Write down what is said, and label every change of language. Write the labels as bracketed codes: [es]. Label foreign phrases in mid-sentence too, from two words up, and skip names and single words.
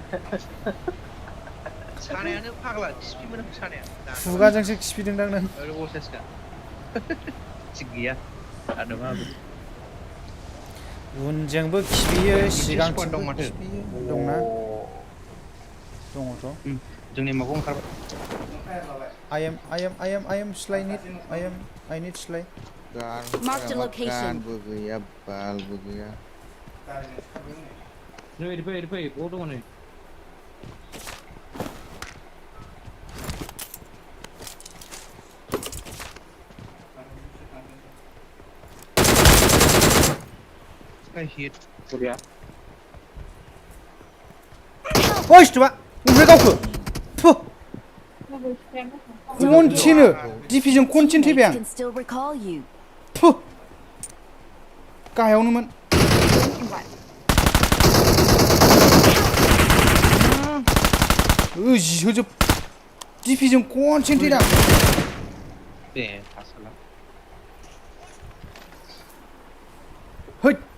[brx] सानायानो फाग्ला खिफि मोनाम सानाया खुगाजोंसो खिफिदोंदां नों असाइसखा थिग गैया आदबाबो उनजोंबो खिफियो स्क्वाड सिगांथिंबो दं माथो खिफियो दंना दङथ' जोंनि माबायाव ओंखारबाय [en] I am slay need I need slay Marked a location. [brx] बो गैया बालबो गैया नै ओरै फै बाव दङ नै हिट बरिया ओइ स्टुआ उमफ्राय गावखो फु खनसेनो डिपिजों खनसेनो थैबाय आं [en] Can still recall you. [brx] फु गाहायावनोमोन जिहोजोब डिपिजों खनसेनो थैदां बे आसला हैद